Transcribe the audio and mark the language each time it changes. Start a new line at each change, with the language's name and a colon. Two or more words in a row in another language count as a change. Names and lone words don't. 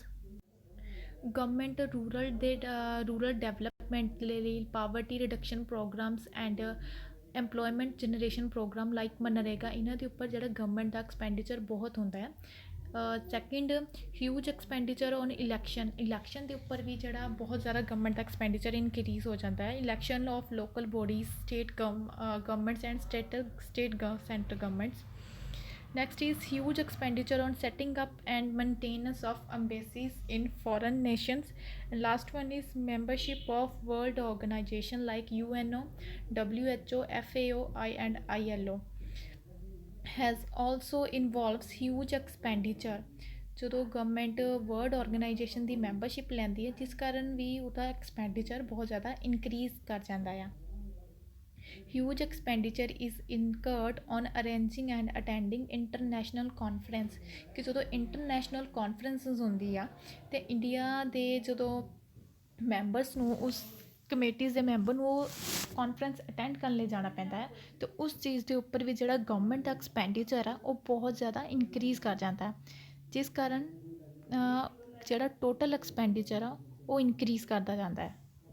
English: government rural development ਲਈ poverty reduction programs and employment generation program like ਮਨਰੇਗਾ,
Punjabi: ਇਹਨਾਂ ਦੇ ਉੱਪਰ ਜਿਹੜਾ ਗਵਰਨਮੈਂਟ ਦਾ ਐਕਸਪੈਂਡੀਚਰ ਬਹੁਤ ਹੁੰਦਾ ਹੈ।
English: second, huge expenditure on election
Punjabi: ਦੇ ਉੱਪਰ ਵੀ ਜਿਹੜਾ ਬਹੁਤ ਜ਼ਿਆਦਾ ਗਵਰਨਮੈਂਟ ਦਾ
English: expenditure increase
Punjabi: ਹੋ ਜਾਂਦਾ ਹੈ।
English: election of local bodies, state governments and state centre governments. Next is huge expenditure on setting up and maintenance of embassies in foreign nations. And last one is membership of world organization like UNO, WHO, FAO, and ILO has also involves huge expenditure।
Punjabi: ਜਦੋਂ ਗਵਰਨਮੈਂਟ
English: world organization
Punjabi: ਦੀ ਮੈਂਬਰਸ਼ਿਪ ਲੈਂਦੀ ਹੈ, ਜਿਸ ਕਾਰਨ ਵੀ ਉਹਦਾ ਐਕਸਪੈਂਡੀਚਰ ਬਹੁਤ ਜ਼ਿਆਦਾ ਇਨਕਰੀਜ਼ ਕਰ ਜਾਂਦਾ ਆ।
English: Huge expenditure is incurred on arranging and attending international conference।
Punjabi: ਕਿ ਜਦੋਂ
English: international conferences
Punjabi: ਹੁੰਦੀ ਆ ਅਤੇ ਇੰਡੀਆ ਦੇ ਜਦੋਂ ਮੈਂਬਰਸ ਨੂੰ ਉਸ ਕਮੇਟੀਜ਼ ਦੇ ਮੈਂਬਰ ਨੂੰ ਉਹ
English: conference attend
Punjabi: ਕਰਨ ਲਈ ਜਾਣਾ ਪੈਂਦਾ ਹੈ, ਅਤੇ ਉਸ ਚੀਜ਼ ਦੇ ਉੱਪਰ ਵੀ ਜਿਹੜਾ ਗਵਰਨਮੈਂਟ ਦਾ ਐਕਸਪੈਂਡੀਚਰ ਆ ਉਹ ਬਹੁਤ ਜ਼ਿਆਦਾ ਇਨਕਰੀਜ਼ ਕਰ ਜਾਂਦਾ, ਜਿਸ ਕਾਰਨ ਜਿਹੜਾ
English: total expenditure
Punjabi: ਆ ਉਹ ਇਨਕਰੀਜ਼ ਕਰਦਾ ਜਾਂਦਾ ਹੈ।